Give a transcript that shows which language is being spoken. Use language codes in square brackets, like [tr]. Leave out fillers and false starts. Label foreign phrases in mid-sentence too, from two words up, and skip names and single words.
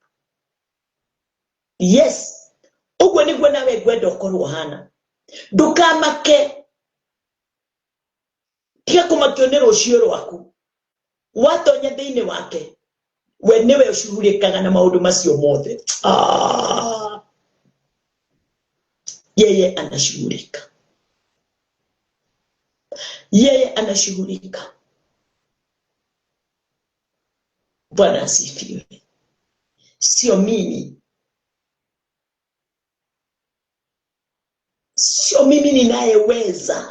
[ki] Yes. Ugwe niguo nawe gwenda ukorwo hana. Ndukamake. Tiga kumakio ni rucio rwaku. Watonya thiini wake. We niwe ushugulikaga na maundu macio mothe. [sw] Yeye anashughulika. Yeye anashughulika. Bwana asifiwe. Sio mimi. Sio mimi ninayeweza.